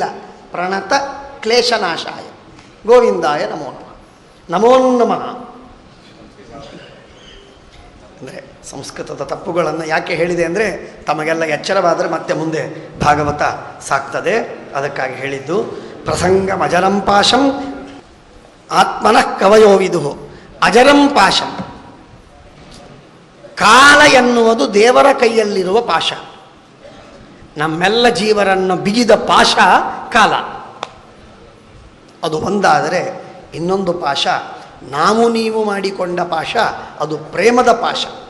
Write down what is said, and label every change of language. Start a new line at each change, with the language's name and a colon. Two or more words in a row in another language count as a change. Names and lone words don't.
Sanskrit: ಪ್ರಣತ ಕ್ಲೇಶನಾಶಾಯ ಗೋವಿಂದಾಯ ನಮೋ ನಮಃ. ನಮೋ ನಮಃ
Kannada: ಅಂದರೆ ಸಂಸ್ಕೃತದ ತಪ್ಪುಗಳನ್ನು ಯಾಕೆ ಹೇಳಿದೆ ಅಂದರೆ ತಮಗೆಲ್ಲ ಎಚ್ಚರವಾದರೆ ಮತ್ತೆ ಮುಂದೆ ಭಾಗವತ ಸಾಕ್ತದೆ, ಅದಕ್ಕಾಗಿ ಹೇಳಿದ್ದು.
Sanskrit: ಪ್ರಸಂಗಂ ಅಜರಂ ಪಾಶಂ ಆತ್ಮನಃ ಕವಯೋ ವಿದುಃ. ಅಜರಂ ಪಾಶಂ,
Kannada: ಕಾಲ ಎನ್ನುವುದು ದೇವರ ಕೈಯಲ್ಲಿರುವ ಪಾಶ. ನಮ್ಮೆಲ್ಲ ಜೀವರನ್ನು ಬಿಗಿದ ಪಾಶ ಕಾಲ. ಅದು ಒಂದಾದರೆ ಇನ್ನೊಂದು ಪಾಶ ನಾವು ನೀವು ಮಾಡಿಕೊಂಡ ಪಾಶ, ಅದು ಪ್ರೇಮದ ಪಾಶ.